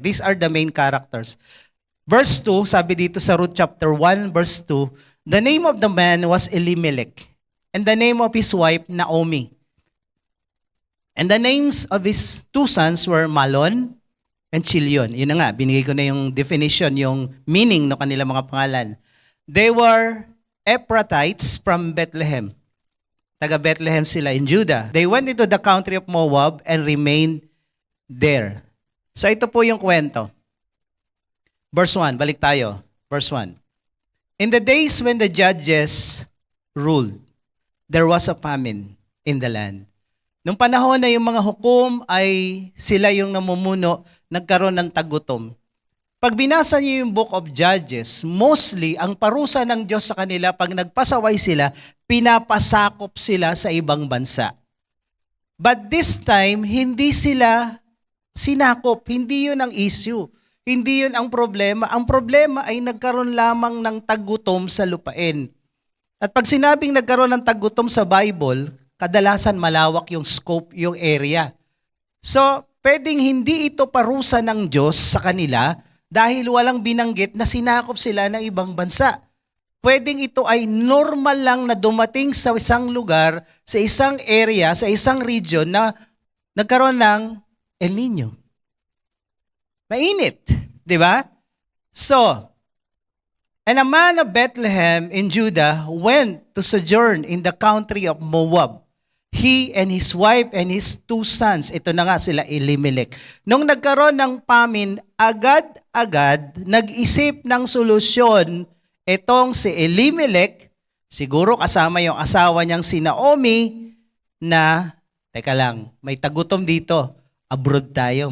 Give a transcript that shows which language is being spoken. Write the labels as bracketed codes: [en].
[en] These are the main characters. Verse 2, [tl] sabi dito sa Ruth chapter 1, verse 2, [en] the name of the man was Elimelech. And the name of his wife, Naomi. And the names of his two sons were Malon and Chilion. [tl] Yun na nga, binigay ko na yung definition, yung meaning ng kanilang mga pangalan. [en] They were Ephratites from Bethlehem. [tl] Taga Bethlehem sila [en] in Judah. They went into the country of Moab and remained there. [tl] So ito po yung kwento. Verse 1, balik tayo. Verse 1. [en] In the days when the judges ruled, there was a famine in the land. [tl] Nung panahon na yung mga hukom ay sila yung namumuno, nagkaroon ng tagutom. Pag binasa niyo yung Book of Judges, mostly ang parusa ng Diyos sa kanila, pag nagpasaway sila, pinapasakop sila sa ibang bansa. [en] But this time, [tl] hindi sila sinakop. Hindi yun ang issue. Hindi yun ang problema. Ang problema ay nagkaroon lamang ng tagutom sa lupain. At pag sinabing nagkaroon ng tagutom sa Bible, kadalasan malawak yung scope, yung area. So, pwedeng hindi ito parusa ng Diyos sa kanila dahil walang binanggit na sinakop sila ng ibang bansa. Pwedeng ito ay normal lang na dumating sa isang lugar, sa isang area, sa isang region na nagkaroon ng El Nino. Mainit, di ba? [en] So, and a man of Bethlehem in Judah went to sojourn in the country of Moab. He and his wife and his 2 sons. [tl] Ito na nga sila, Elimelech. Nung nagkaroon ng famine, agad-agad nag-isip ng solusyon itong si Elimelech, siguro kasama yung asawa niyang si Naomi, na, teka lang, may tagutom dito, abroad tayo.